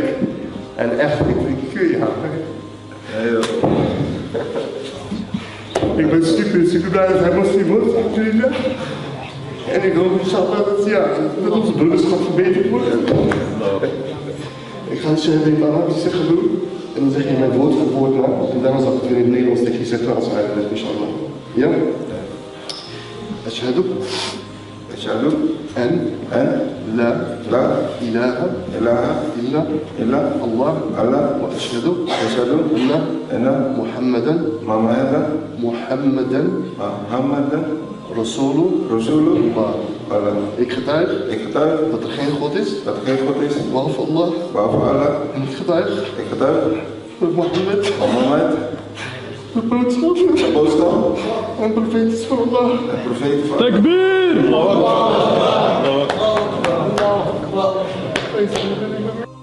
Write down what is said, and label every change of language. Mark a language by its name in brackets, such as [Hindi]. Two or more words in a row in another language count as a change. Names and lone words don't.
[Dutch] En echt, ik kun je ik ben super blij dat hij moslim wordt, alhamdulillah. En ik hoop inshallah dat onze broederschap verbeterd wordt. Ik ga het even in het Arabisch zeggen doen. En dan zeg je mijn woord voor woord na. En daarna zal ik het weer in het Nederlands tegen je zeggen als uitleg, inshallah. Ja? [Arabic] أشهد أن لا إله إلا الله وأشهد أن محمدا رسول الله. [Dutch] Ik getuig dat er geen God is behalve Allah. En ik getuig dat Mohammed de boodschap en profeet is van Allah. Takbir!